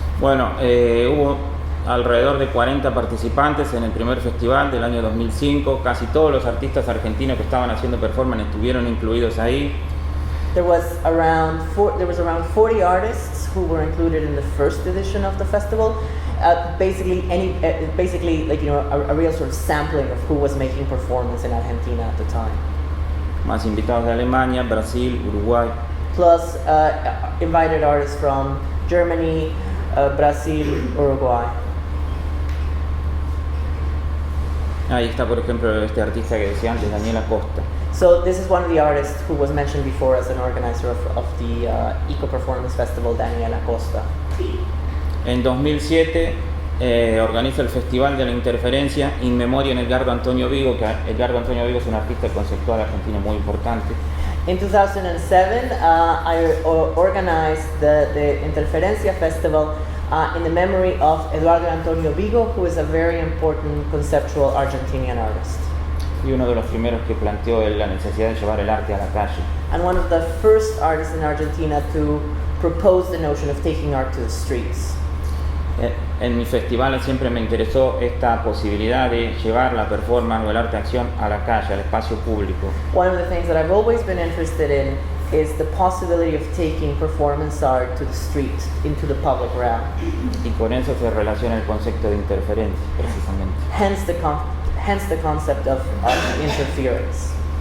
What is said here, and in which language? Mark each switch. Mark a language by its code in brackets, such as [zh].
[es] Bueno, hubo alrededor de 40 participantes en el primer festival del año 2005. Casi todos los artistas argentinos que estaban haciendo performance estuvieron incluidos ahí. [en] There was around 40 artists who were included in the first edition of the festival. Basically, like, you know, a real sort of sampling of who was making performance in Argentina at the time. [es] Más invitados de Alemania, Brasil, Uruguay. [en] Plus invited artists from Germany, Brazil, Uruguay. [es] Ahí está, por ejemplo, este artista que decía antes, Daniela Costa. [en] So this is one of the artists who was mentioned before as an organizer of the Eco Performance Festival, Daniela Costa. [es] En 2007 organiza el Festival de la Interferencia in memoria en Edgardo Antonio Vigo, que Edgardo Antonio Vigo es un artista conceptual argentino muy importante. [en] In 2007, I organized the Interferencia Festival in the memory of Eduardo Antonio Vigo, who is a very important conceptual Argentinian artist. [es] Y uno de los primeros que planteó la necesidad de llevar el arte a la calle. [en] And one of the first artists in Argentina to propose the notion of taking art to the streets. [es] En mis festivales siempre me interesó esta posibilidad de llevar la performance o el arte de acción a la calle, al espacio público. [en] One of the things that I've always been interested in is the possibility of taking performance art to the street, into the public realm. [es] Y con eso se relaciona el concepto de interferencia, precisamente. [en] Hence the concept of interference.